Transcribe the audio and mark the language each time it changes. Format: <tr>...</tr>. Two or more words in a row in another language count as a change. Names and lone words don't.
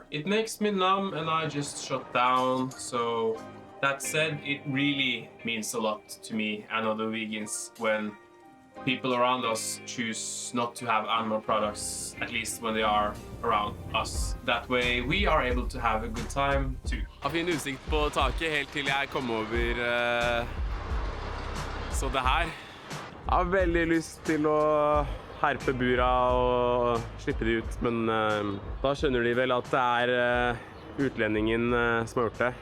<en>It makes me numb and I just shut down. So that said, it really means a lot to me and other vegans when people around us choose not to have animal products, at least when they are around us. That way we are able to have a good time too.</en> <no>Har fin utsikt på taket helt til jeg kom over så det her. Jeg har veldig lyst til å herpe bura og slippe de ut, men da skjønner de vel at det er utlendingen som har gjort det.</no>